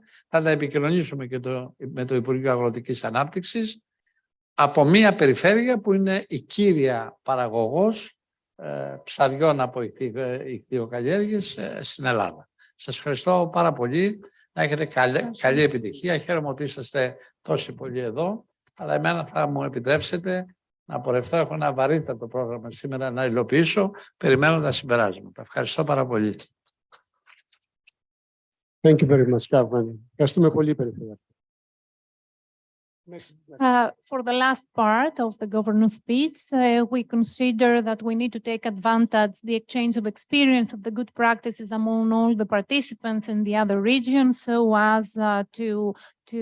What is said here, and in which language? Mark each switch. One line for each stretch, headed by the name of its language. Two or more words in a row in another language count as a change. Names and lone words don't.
Greek: Θα τα επικοινωνήσουμε και με το Υπουργείο Αγροτικής Ανάπτυξης από μια περιφέρεια που είναι η κύρια παραγωγός ψαριών από ικτιοκαλλιέργειες στην Ελλάδα. Σας ευχαριστώ πάρα πολύ. Να έχετε καλή επιτυχία. Χαίρομαι ότι είσαστε τόσοι πολλοί εδώ. Αλλά εμένα θα μου επιτρέψετε να πορευτώ. Έχω ένα βαρύτατο πρόγραμμα σήμερα να υλοποιήσω. Περιμένω τα συμπεράσματα. Ευχαριστώ πάρα πολύ.
English: Thank you very much, Carmen.
Greek: Ευχαριστούμε πολύ, Περιφέρεια.
English: For the last part of the governor's speech, we consider that we need to take advantage the exchange of experience of the good practices among all the participants in the other regions, so as to